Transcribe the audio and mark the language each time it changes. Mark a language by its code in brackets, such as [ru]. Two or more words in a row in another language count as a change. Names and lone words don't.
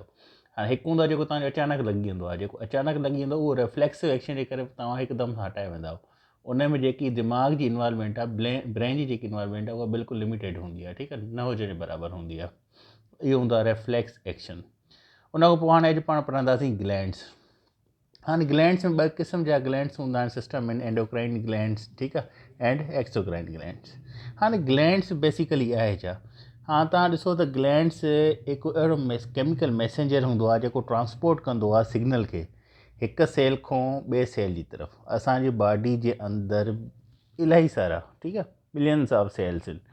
[sd] हाणे हिकु हूंदो आहे जेको तव्हांजो अचानक लॻी वेंदो आहे, जेको अचानक लॻी वेंदो उहो [en] reflexive action [sd] जे करे तव्हां हिकदमि सां हटाए वेंदा। उन में जेकी दिमाग़ जी इन्वॉल्वमेंट आहे, ब्रेन जी जेकी इन्वॉल्वमेंट आहे उहा बिल्कुलु लिमिटेड हूंदी आहे, ठीकु आहे, न हुजण जे बराबरि हूंदी आहे। इहो हूंदो आहे [en] reflex action. [sd] उन खां पोइ हाणे अॼु पाण पढ़ंदासीं ग्लैंड्स। हाणे ग्लैंड्स में ॿ क़िस्म जा ग्लैंड्स हूंदा आहिनि सिस्टम में, [en] endocrine glands, [sd] ठीकु आहे, [en] and exocrine glands. [sd] हाणे [en] glands basically [sd] आहे छा। हा, तव्हां ॾिसो त ग्लैंड्स हिकु अहिड़ो [en] chemical messenger [sd] हूंदो आहे जेको ट्रांसपोर्ट कंदो आहे सिग्नल खे हिकु सेल खां ॿिए सेल जी तरफ़। असांजी बॉडी जे अंदरि इलाही सारा, ठीकु आहे, [en] millions of cells [sd] आहिनि।